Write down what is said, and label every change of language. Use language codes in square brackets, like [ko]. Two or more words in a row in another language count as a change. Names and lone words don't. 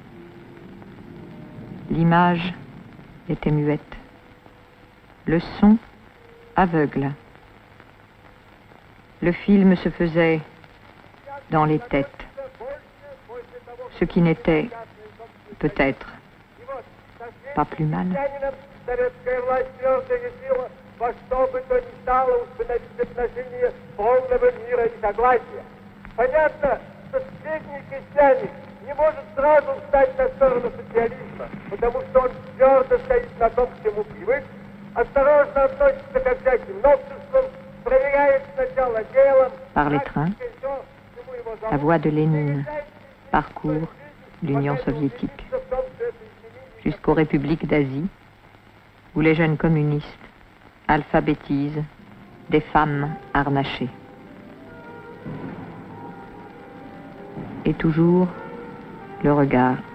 [fr] L'image était muette, le son aveugle. Le film se faisait dans les têtes, ce qui n'était peut-être pas plus mal. [ru] Понятно, что средний крестьянин не может сразу встать на сторону социализма, потому что он твердо стоит на том, к чему привык, осторожно относится ко всяким новшествам, проверяет сначала делом. [fr] Par les trains, la voix de Lénine parcourt l'Union soviétique, jusqu'aux républiques d'Asie, où les jeunes communistes alphabétisent des femmes harnachées. Et toujours le regard.